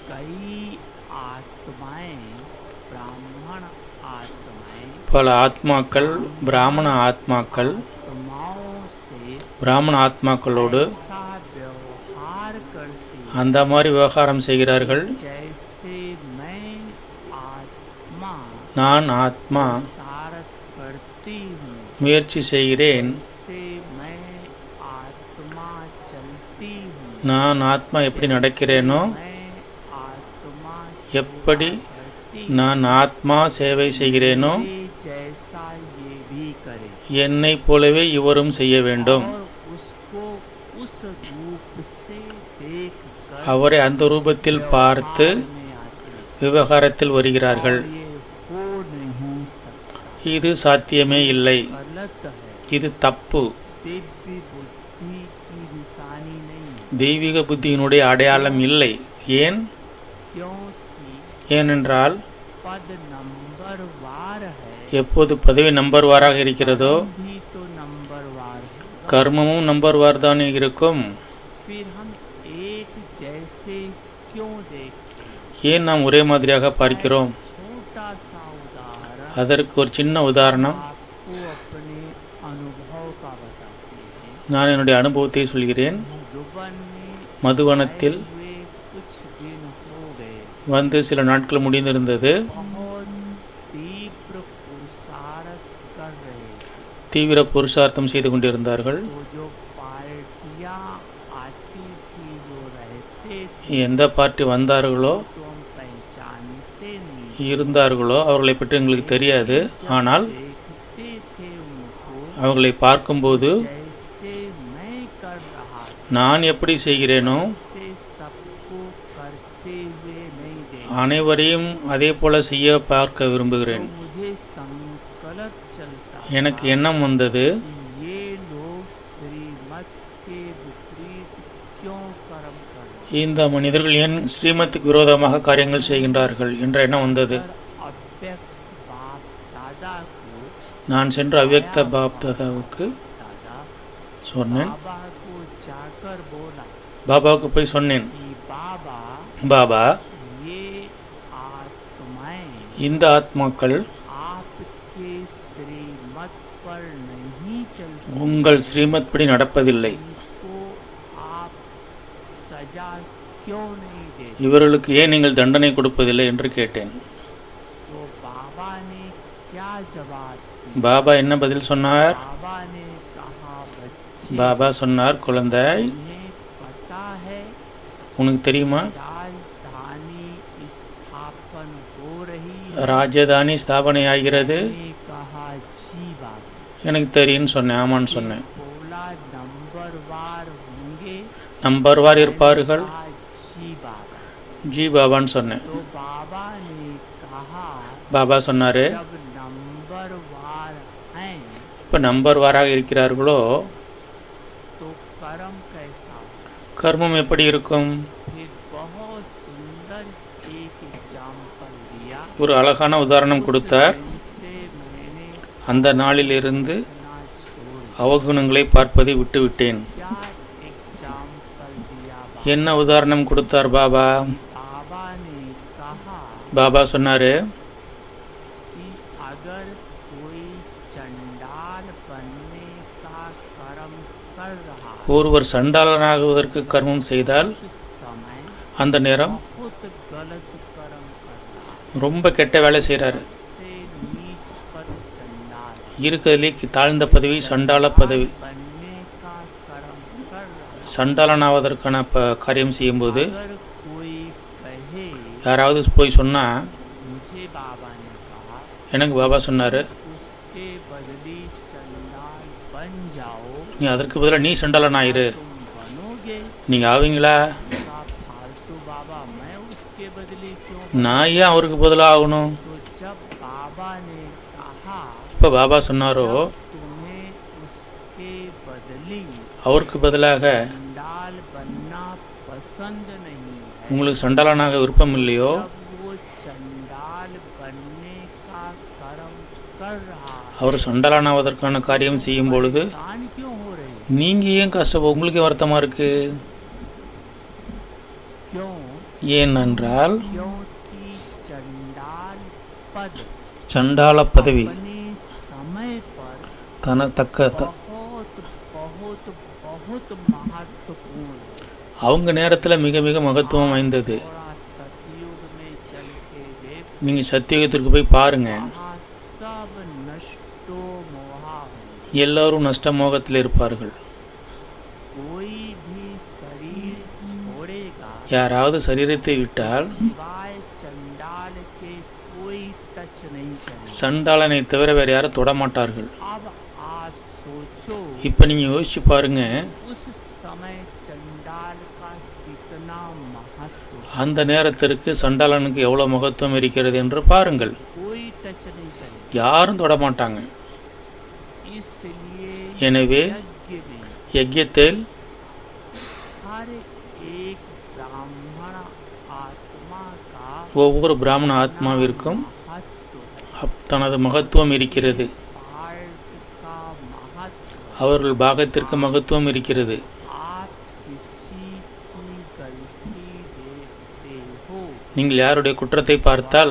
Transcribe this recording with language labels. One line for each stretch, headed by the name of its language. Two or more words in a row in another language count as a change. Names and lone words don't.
Tamil: பல ஆத்மாக்கள் பிராமண ஆத்மாக்களோடு அந்த மாதிரி விவகாரம் செய்கிறார்கள். நான் ஆத்மா
Hindi: करती हूँ,
Tamil: முயற்சி செய்கிறேன்.
Hindi: जैसे मैं आत्मा चलती हूँ,
Tamil: நான் ஆத்மா எப்படி
Hindi: जैसे
Tamil: நடக்கிறேனோ,
Hindi: मैं आत्मा
Tamil: எப்படி
Hindi: सेवा करती
Tamil: நான் ஆத்மா சேவை செய்கிறேனோ,
Hindi: मेरे जैसा ये भी करे
Tamil: என்னைப் போலவே இவரும் செய்ய வேண்டும்.
Hindi: और उसको उस रूप से देख कर
Tamil: அவரை அந்த ரூபத்தில் பார்த்து
Hindi: में आते
Tamil: விவகாரத்தில் வருகிறார்கள்.
Hindi: और ये हो नहीं सकता,
Tamil: இது சாத்தியமே இல்லை,
Hindi: गलत है,
Tamil: இது தப்பு,
Hindi: दिव्य बुद्धि की निशानी नहीं है,
Tamil: தெய்வீக புத்தியினுடைய அடையாளம் இல்லை. ஏன்?
Hindi: क्योंकि
Tamil: ஏனென்றால்
Hindi: पद नंबर वार है,
Tamil: எப்போது பதவி நம்பர் வாராக இருக்கிறதோ,
Hindi: भी तो नंबर वार है,
Tamil: கர்மமும் நம்பர் வார் தானே இருக்கும்.
Hindi: फिर हम एक जैसे क्यों देखते हैं?
Tamil: ஏன் நாம் ஒரே மாதிரியாக பார்க்கிறோம்?
Hindi: छोटा सा उदाहरण
Tamil: அதற்கு ஒரு சின்ன உதாரணம்
Hindi: आपको अपने अनुभव का बताते हैं।
Tamil: நான் என்னுடைய அனுபவத்தை சொல்கிறேன்.
Hindi: मधुबन में
Tamil: மதுவனத்தில்
Hindi: आए हुए कुछ दिन हो गए,
Tamil: வந்து சில நாட்கள் முடிந்திருந்தது.
Hindi: बहुत तीव्र पुरुषार्थ कर रहे थे।
Tamil: தீவிர புருஷார்த்தம் செய்து கொண்டிருந்தார்கள்.
Hindi: तो जो पार्टियां आती थी, जो रहते थे,
Tamil: எந்த பார்ட்டி வந்தார்களோ
Hindi: तो हम पहचानते नहीं,
Tamil: இருந்தார்களோ அவர்களை பற்றி எங்களுக்கு தெரியாது. ஆனால்
Hindi: देखते थे उनको
Tamil: அவர்களை பார்க்கும்போது
Hindi: जैसे मैं कर रहा था,
Tamil: நான் எப்படி செய்கிறேனோ
Hindi: से सबको करते हुए नहीं देख।
Tamil: அனைவரையும் அதே போல செய்ய பார்க்க
Hindi: तो
Tamil: விரும்புகிறேன்.
Hindi: मुझे संकल्प चलता
Tamil: எனக்கு
Hindi: था
Tamil: எண்ணம் வந்தது,
Hindi: कि ये लोग श्रीमत के विपरीत क्यों कर्म कर रहे हैं।
Tamil: இந்த மனிதர்கள் ஏன் ஸ்ரீமத்துக்கு விரோதமாக காரியங்கள் செய்கின்றார்கள் என்ற எண்ணம் வந்தது.
Hindi: अव्यक्त बाप दादा को
Tamil: நான் சென்று அவ்யக்த பாப் தாதாவுக்கு
Hindi: दादा
Tamil: சொன்னேன்.
Hindi: बाबा को जाकर बोला
Tamil: பாபாவுக்கு போய் சொன்னேன்,
Hindi: कि बाबा
Tamil: பாபா,
Hindi: ये आत्माएं
Tamil: இந்த ஆத்மாக்கள்
Hindi: आपके श्रीमत पर नहीं चलती,
Tamil: உங்கள் ஸ்ரீமத் படி நடப்பதில்லை.
Hindi: इनको आप सजा क्यों नहीं देते।
Tamil: இவர்களுக்கு ஏன் நீங்கள் தண்டனை கொடுப்பதில்லை என்று கேட்டேன்.
Hindi: तो बाबा ने क्या जवाब दिया?
Tamil: பாபா என்ன பதில் சொன்னார்?
Hindi: बाबा ने कहा, बच्चे
Tamil: பாபா சொன்னார், குழந்தாய்,
Hindi: तुम्हें पता है
Tamil: உனக்கு தெரியுமா
Hindi: राजधानी स्थापन हो रही है।
Tamil: ராஜதானி ஸ்தாபனை ஆகிறது?
Hindi: मैंने कहा जी बाबा।
Tamil: எனக்கு தெரியும்னு சொன்னேன். ஆமான்னு சொன்னேன்.
Hindi: बोला नंबर वार होंगे।
Tamil: நம்பர் வார் இருப்பார்கள்?
Hindi: कहा जी बाबा।
Tamil: ஜி பாபான்னு சொன்னேன்.
Hindi: तो बाबा ने कहा
Tamil: பாபா சொன்னார்,
Hindi: जब नंबर वार हैं
Tamil: இப்போ நம்பர் வாராக இருக்கிறார்களோ
Hindi: तो कर्म कैसा हो।
Tamil: கர்மம் எப்படி இருக்கும்?
Hindi: फिर बहुत सुंदर एक एग्जाम्पल दिया।
Tamil: ஒரு அழகான உதாரணம் கொடுத்தார்.
Hindi: दिन से मैंने
Tamil: அந்த நாளிலிருந்து
Hindi: ना छोड़
Tamil: அவகுணங்களை பார்ப்பதை விட்டுவிட்டேன்.
Hindi: क्या एग्जाम्पल दिया
Tamil: என்ன உதாரணம் கொடுத்தார் பாபா?
Hindi: बाबा ने कहा
Tamil: பாபா சொன்னார்,
Hindi: कि अगर कोई चंडाल बनने का कर्म कर रहा है,
Tamil: ஒருவர் சண்டாளனாகுவதற்கு கர்மம் செய்தால்
Hindi: उस समय
Tamil: அந்த நேரம்
Hindi: बहुत गलत कर्म कर रहा है।
Tamil: ரொம்ப கெட்ட வேலை செய்கிறாரு.
Hindi: सबसे नीच पद चंडाल
Tamil: இருக்கிறதுலே தாழ்ந்த பதவி சண்டாள பதவி.
Hindi: बनने का कर्म कर रहा है।
Tamil: சண்டாளனாவதற்கான காரியம் செய்யும்போது
Hindi: अगर कोई कहे
Tamil: யாராவது போய் சொன்னால்,
Hindi: मुझे बाबा ने कहा
Tamil: எனக்கு பாபா சொன்னார்,
Hindi: उसके बदली चंडाल बन जाओ,
Tamil: நீ அதற்கு பதிலாக நீ சண்டாளனாயிரு.
Hindi: तुम बनोगे।
Tamil: நீங்கள் ஆவீங்களா?
Hindi: कहा, फालतू बाबा, मैं उसके बदले क्यों
Tamil: நான் ஏன் அவருக்கு பதிலாக ஆகணும்?
Hindi: तो जब बाबा ने कहा
Tamil: இப்போ பாபா சொன்னாரோ,
Hindi: तुम्हें उसके बदली
Tamil: அவருக்கு பதிலாக
Hindi: चंडाल बनना पसंद नहीं है,
Tamil: உங்களுக்கு சண்டாளனாக விருப்பம் இல்லையோ,
Hindi: जब वो चंडाल बनने का कर्म कर रहा है,
Tamil: அவர் சண்டாளனாவதற்கான காரியம் செய்யும் பொழுது
Hindi: परेशान क्यों हो रहे हैं?
Tamil: நீங்கள் ஏன் உங்களுக்கே வருத்தமாக இருக்குது?
Hindi: क्यों?
Tamil: ஏனென்றால்
Hindi: क्योंकि चंडाल पद
Tamil: சண்டாள பதவி
Hindi: अपने समय पर
Tamil: தக்க
Hindi: बहुत बहुत बहुत महत्वपूर्ण है।
Tamil: அவங்க நேரத்தில் மிக மிக மகத்துவம் வாய்ந்தது.
Hindi: थोड़ा सतयुग में चल के देख,
Tamil: நீங்கள் சத்தியுகத்திற்கு போய் பாருங்கள்.
Hindi: वहाँ सब नष्टो
Tamil: எல்லோரும் நஷ்டமோகத்தில் இருப்பார்கள்.
Hindi: कोई भी शरीर छोड़ेगा
Tamil: யாராவது சரீரத்தை விட்டால்
Hindi: सिवाय चंडाल के कोई टच नहीं करेगा।
Tamil: சண்டாளனை தவிர வேறு யாரும் தொடமாட்டார்கள்.
Hindi: अब आप सोचो
Tamil: இப்போ நீங்கள் யோசிச்சு பாருங்க,
Hindi: उस समय चंडाल का कितना महत्व,
Tamil: அந்த நேரத்திற்கு சண்டாளனுக்கு எவ்வளோ மகத்துவம் இருக்கிறது என்று பாருங்கள்.
Hindi: कोई टच नहीं करेगा।
Tamil: யாரும் தொடமாட்டாங்க.
Hindi: इसलिए
Tamil: எனவே
Hindi: यज्ञ में
Tamil: யஜ்யத்தில்
Hindi: हर एक ब्राह्मण आत्मा का
Tamil: ஒவ்வொரு பிராமண ஆத்மாவிற்கும்
Hindi: महत्व,
Tamil: தனது மகத்துவம் இருக்கிறது.
Hindi: पार्ट का महत्व।
Tamil: அவர்கள் பாகத்திற்கு மகத்துவம் இருக்கிறது.
Hindi: आप किसी की गलती देखते हो
Tamil: நீங்கள் யாருடைய குற்றத்தை பார்த்தால்